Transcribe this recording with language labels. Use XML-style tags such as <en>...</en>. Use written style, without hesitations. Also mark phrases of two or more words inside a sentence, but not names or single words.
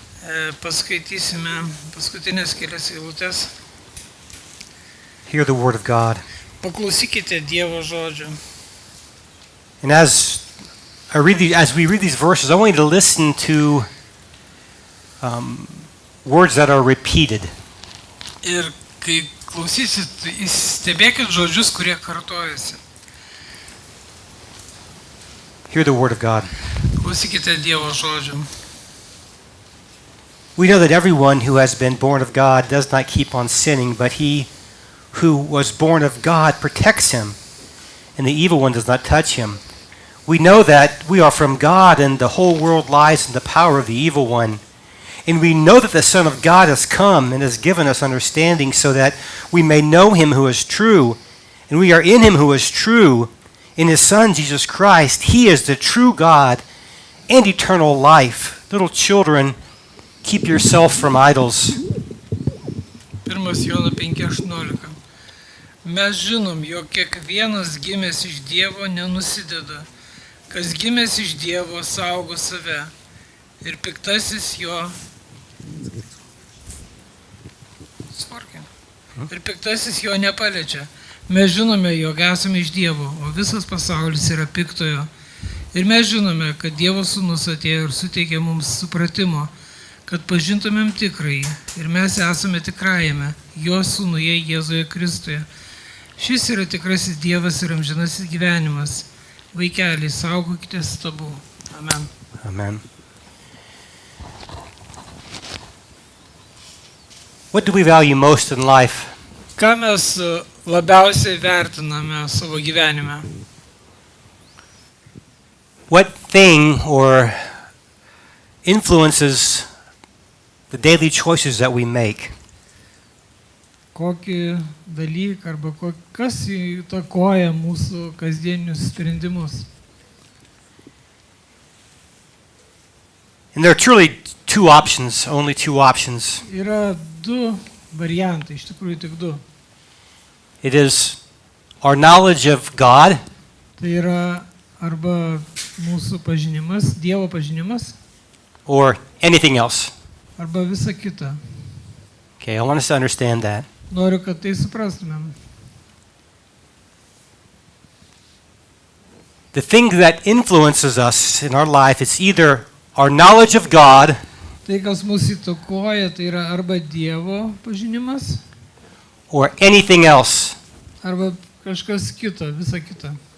<en>Hear the word of God. And as we read these verses, I want you to listen to words that are repeated.</en> <lt>Ir kai klausysit, stebėkit žodžius, kurie kartojasi.</lt> <en>Hear the word of God.</en> <lt>Klausykite Dievo žodžių.</lt> <en>We know that everyone who has been born of God does not keep on sinning, but he who was born of God protects him, and the evil one does not touch him. We know that we are from God, and the whole world lies in the power of the evil one. And we know that the Son of God has come and has given us understanding so that we may know him who is true. And we are in him who is true, in his Son, Jesus Christ. He is the true God and eternal life. Little children, keep yourself from idols.</en> <lt>1 Jono 5:18. Mes žinom, jog kiekvienas gimęs iš Dievo nenusideda. Kas gimęs iš Dievo saugo save. Ir piktasis jo nepaliečia. Mes žinome, jog esame iš Dievo, o visas pasaulis yra piktojo. Ir mes žinome, kad Dievo Sūnus atėjo ir suteikė mums supratimo, kad pažintumėm tikrąjį. Ir mes esame tikrajame, jo Sūnuje Jėzuje Kristuje. Šis yra tikrasis Dievas ir amžinasis gyvenimas. Vaikeliai, saugokite stabų. Amen. Amen.</lt> <en>What do we value most in life?</en> <lt>Ką mes labiausiai vertiname savo gyvenime?</lt> <en>What thing or influences the daily choices that we make?</en> <lt>Kokį dalyką arba kas įtakoja mūsų kasdienius sprendimus?</lt> <en>And there are truly two options, only two options.</en> <lt>Yra du variantai, iš tikrųjų tik du.</lt> <en>It is our knowledge of God.</en> <lt>Tai yra arba mūsų pažinimas, Dievo pažinimas.</lt> <en>Or anything else.</en> <lt>Arba visa kita.</lt> <en>Okay, I want us to understand that.</en> <lt>Noriu, kad tai suprastumėm.</lt> <en>The thing that influences us in our life is either our knowledge of God.</en> <lt>Tai, kas mūsų įtakoja, tai yra arba Dievo pažinimas.</lt> <en>Or anything else.</en> <lt>Arba kažkas kita, visa kita.</lt>